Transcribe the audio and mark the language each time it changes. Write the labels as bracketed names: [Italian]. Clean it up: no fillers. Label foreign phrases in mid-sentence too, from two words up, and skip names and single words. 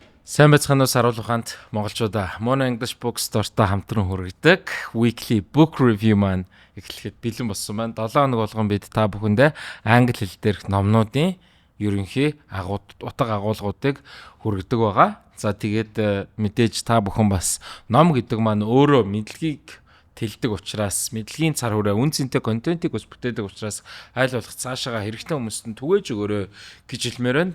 [Mongolian] Сайн байцгаана уу саруул ухаанд монголчуудаа. Mono English Bookstore-та хамтран хүргэдэг [English] weekly book review [Mongolian] маань эхлэхэд бэлэн болсон байна. 7 хоног болгон бид та бүхэндээ англи хэл дээрх номнуудын ерөнхий утга агуулгуудыг хүргэдэг байгаа. За тэгээд мэдээж та бүхэн бас ном гэдэг маань өөрөө мэдлэгийг тэлдэг учраас мэдлэгийн цар хүрээ үн цэнтэй контентийг бас бүтээдэг учраас айл болох цаашаага хэрэгтэй хүмүүст нь түгээж өгөөрэй гэж хэлмээр байна.